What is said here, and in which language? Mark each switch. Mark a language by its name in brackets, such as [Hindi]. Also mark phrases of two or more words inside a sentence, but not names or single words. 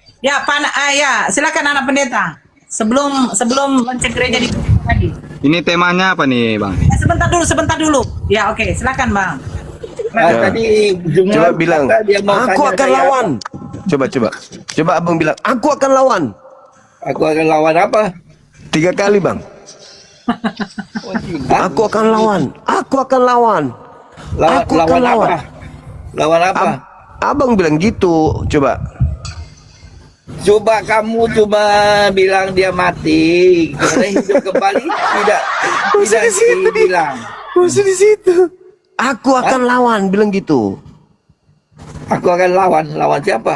[Indonesian] Ya, ya, silakan anak pendeta. Sebelum lonceng gereja di lagi. Ini temanya apa nih Bang? Ya, sebentar dulu. Ya, oke, silakan Bang. Tadi Coba bilang, dia mau aku tanya akan saya lawan. Coba abang bilang, aku akan lawan. apa. Aku akan lawan apa? 3 kali bang. Aku akan lawan. Aku akan lawan. Aku akan lawan. Lawan apa? Abang bilang gitu. Coba. Coba kamu cuma bilang dia mati, kemudian hidup kembali tidak dibilang. Masih di situ. Aku akan lawan, bilang gitu. Aku akan lawan siapa?